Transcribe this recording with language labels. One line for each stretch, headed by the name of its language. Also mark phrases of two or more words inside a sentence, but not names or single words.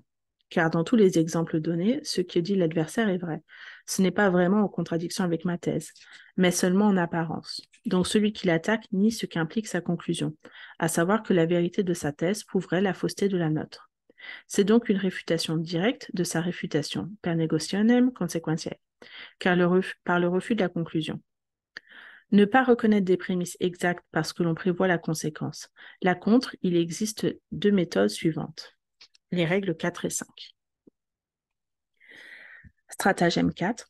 French: Car dans tous les exemples donnés, ce que dit l'adversaire est vrai. Ce n'est pas vraiment en contradiction avec ma thèse, mais seulement en apparence. Donc celui qui l'attaque nie ce qu'implique sa conclusion, à savoir que la vérité de sa thèse prouverait la fausseté de la nôtre. C'est donc une réfutation directe de sa réfutation,
Latin: per negotiationem consequentiae,
French: par le refus de la conclusion. Ne pas reconnaître des prémices exactes parce que l'on prévoit la conséquence. Là contre, il existe deux méthodes suivantes. Les règles 4 et 5. Stratagème 4.